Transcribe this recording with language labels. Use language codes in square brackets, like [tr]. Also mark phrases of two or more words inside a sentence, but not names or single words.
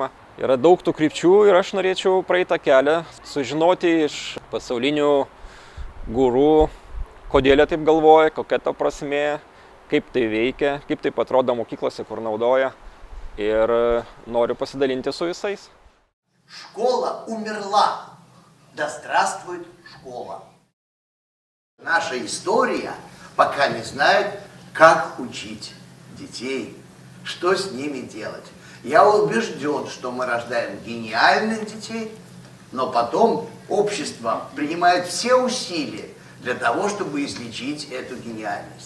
[lt] Yra daug tų krypčių ir aš norėčiau praeitą kelią sužinoti iš pasaulinių gurų, kodėl jie taip galvoja, kokia ta prasmė, kaip tai veikia, kaip tai atrodo mokyklose, kur naudoja. Ir noriu pasidalinti su visais. [ru] Школа умерла. Да здравствует школа. Наша история пока не знает, как учить детей, что с ними делать. Я убежден, что мы рождаем гениальных детей, но потом общество принимает все усилия для того, чтобы излечить эту гениальность.